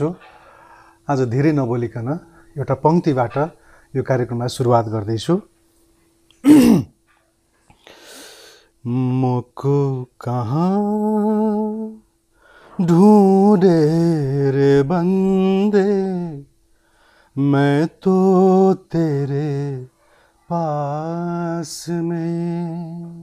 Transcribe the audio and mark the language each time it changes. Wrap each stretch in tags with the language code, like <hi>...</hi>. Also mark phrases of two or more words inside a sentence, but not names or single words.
<ne>आज धेरै नबोलिकन एउटा पंक्तिबाट यो कार्यक्रमलाई सुरुवात गर्दैछु।</ne> <hi>मोको कहाँ ढूंढे रे बंदे, मैं तो तेरे पास में।</hi>